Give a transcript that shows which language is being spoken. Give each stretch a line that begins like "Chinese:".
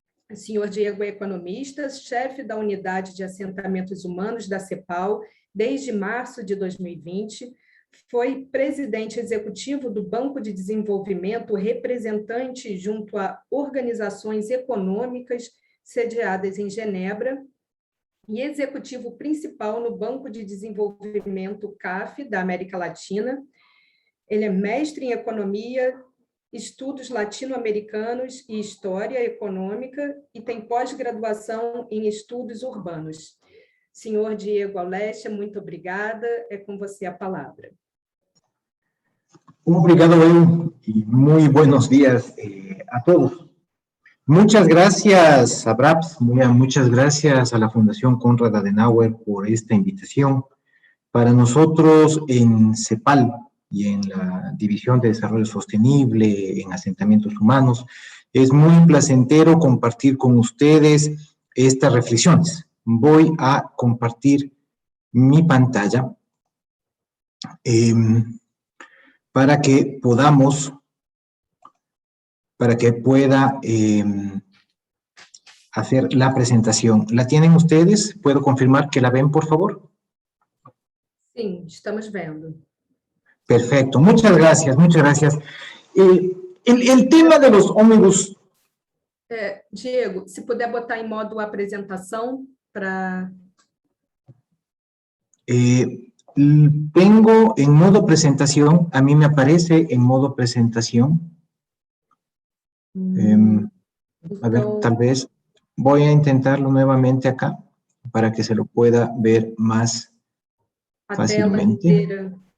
Portuguese: O senhor Diego é economista, chefe da Unidade de Assentamentos Humanos da CEPAL desde março de 2020, foi presidente executivo do Banco de Desenvolvimento, representante junto a organizações econômicas sediadas em Genebra, e executivo principal no Banco de Desenvolvimento CAF da América Latina. Ele é mestre em Economia, Estudos Latino-Americanos e História Econômica e tem pós-graduação em Estudos Urbanos. Senhor Diego Aulestia, muito obrigada. É com você a palavra.
Spanish: Obrigado, Edu, y muy buenos días a todos. Muchas gracias a BRAPS, muchas gracias a la Fundación Konrad Adenauer por esta invitación. Para nosotros en CEPAL y en la División de Desarrollo Sostenible en Asentamientos Humanos, es muy placentero compartir con ustedes estas reflexiones. Voy a compartir mi pantalla para que pueda hacer la presentación. ¿La tienen ustedes? ¿Puedo confirmar que la ven, por favor? Sí, estamos viendo. Perfecto, muchas gracias, muchas gracias. El tema de los ómnibus...
Portuguese: Diego, se puder botar em modo apresentação para...
Spanish: Tengo en modo presentación, a mí me aparece en modo presentación. A ver, tal vez voy a intentarlo nuevamente acá para que se lo pueda ver más fácilmente.